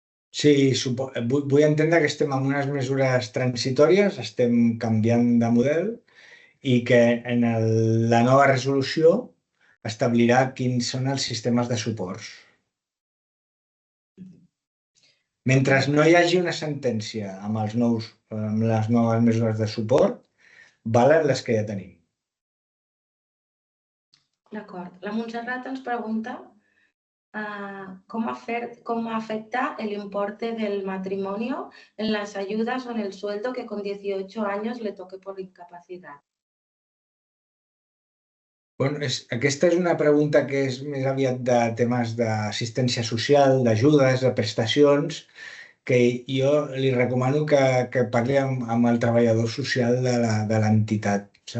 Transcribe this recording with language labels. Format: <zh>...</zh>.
<ca>Sí, vull entendre que estem en unes mesures transitòries, estem canviant de model i que en la nova resolució establirà quins són els sistemes de suports. Mentre no hi hagi una sentència amb les noves mesures de suport, valen les que ja tenim. D'acord. La Montserrat ens pregunta</ca> <es>cómo afecta el importe del matrimonio en las ayudas o en el sueldo que con 18 años le toque por incapacidad.</es> <ca>Bueno, aquesta és una pregunta que és més aviat de temes d'assistència social, d'ajudes, de prestacions, que jo li recomano que parli amb el treballador social de l'entitat.</ca>